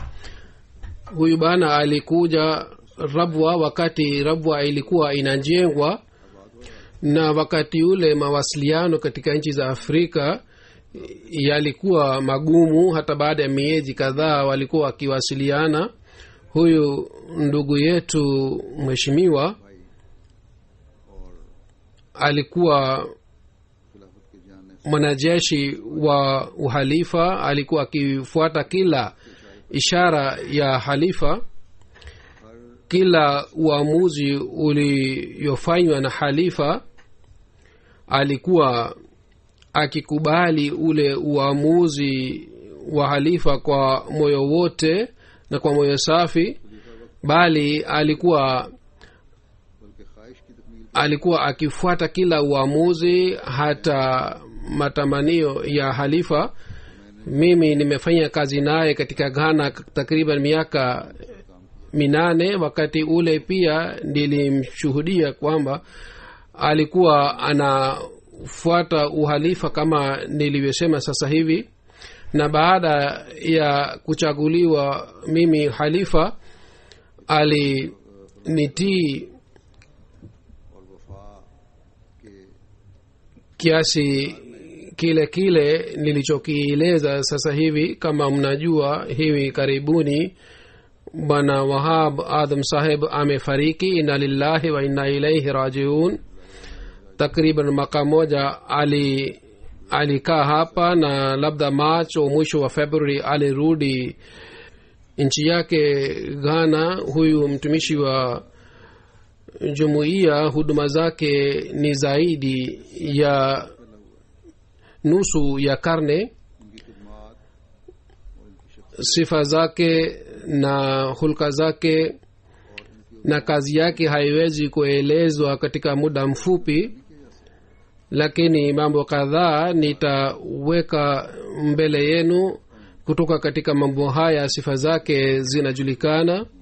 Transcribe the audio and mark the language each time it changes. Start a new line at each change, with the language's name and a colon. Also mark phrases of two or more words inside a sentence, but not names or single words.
Swahili: Huyu bana alikuja Rabwa wakati Rabwa ilikuwa inajengwa, na wakati ule mawasiliano katika nchi za Afrika yalikuwa magumu. Hata baada ya miezi kadhaa walikuwa wakiwasiliana. Huyu ndugu yetu mheshimiwa alikuwa
Urdu: خلافت کے جاننے
Swahili: mwanajeshi wa uhalifa, alikuwa akifuata kila ishara ya halifa. Kila uamuzi uliofanywa na halifa alikuwa akikubali ule uamuzi wa halifa kwa moyo wote na kwa moyo safi, bali alikuwa
Urdu: بلکہ خواہش کی تکمیل
Swahili: alikuwa akifuata kila uamuzi, hata matamanio ya halifa. Mimi nimefanya kazi naye katika Ghana takriban miaka 8. Wakati ule pia nilimshuhudia kwamba alikuwa anafuata uhalifa kama nilivyosema sasa hivi. Na baada ya kuchaguliwa mimi halifa, alinitii
Urdu: اور وفا کے
Swahili: kiasi kile kile nilichokieleza sasa hivi. Kama mnajua, hivi karibuni bwana Wahab Adam saheb amefariki,
Arabic: إنا لله وإنا إليه راجعون.
Swahili: Takriban mwaka moja alikaa hapa, na labda March au mwisho wa Februari alirudi nchi yake Ghana. Huyu mtumishi wa jumuiya, huduma zake ni zaidi ya nusu ya karne.
Urdu: ان کی خدمت اور ان کی شخصیت
Swahili: Sifa zake na hulka zake na kazi yake haiwezi kuelezwa katika muda mfupi, lakini mambo kadhaa nitaweka mbele yenu. Kutoka katika mambo haya sifa zake zinajulikana.